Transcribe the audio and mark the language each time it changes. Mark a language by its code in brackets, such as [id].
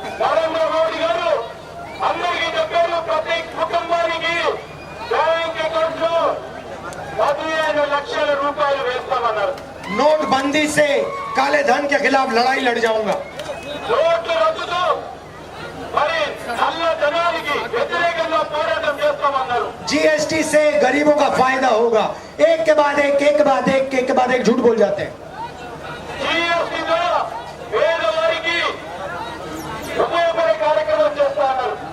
[te] నరేంద్ర మోడీ గారు అందరికీ చెప్పారు ప్రతి కుటుంబానికి బ్యాంక్ అకౌంట్ లో 15 లక్షల రూపాయలు వేస్తామన్నారు. [hi] नोटबंदी से काले धन के खिलाफ लड़ाई लड़ जाऊंगा। [te] నోట్ల రద్దుతో మరి నల్ల ధనానికి వ్యతిరేకంగా పోరాటం చేస్తామన్నారు. [hi] जीएसटी से गरीबों का फायदा होगा। एक के बाद एक झूठ बोल जाते हैं। [te] జీఎస్టీ ద్వారా పేదవారికి ఉపయోగపడే కార్యక్రమం చేస్తా అన్నారు.